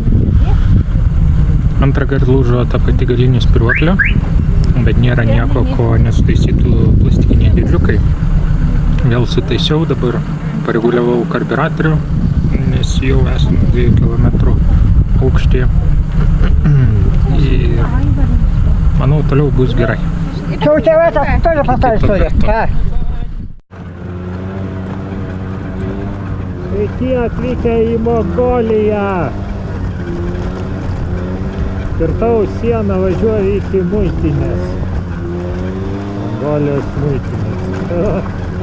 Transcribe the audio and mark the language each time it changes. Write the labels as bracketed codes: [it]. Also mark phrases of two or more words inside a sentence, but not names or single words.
[lt] Antrą kartą lūžo ta pati galinė spyruoklė, bet nėra nieko, ko nesutaisytų plastikiniai didžiukai. Vėl sutaisiau, dabar pareguliavau karburatorių, nes jau esame 2 km aukštyje. Ir manau, toliau bus gerai. [ru] Что у тебя это тоже поставили, что ли? [lt] Sveiki atvykę į Mongoliją! Kirtau sieną, važiuoju iki muitinės. Mongolijos muitinės.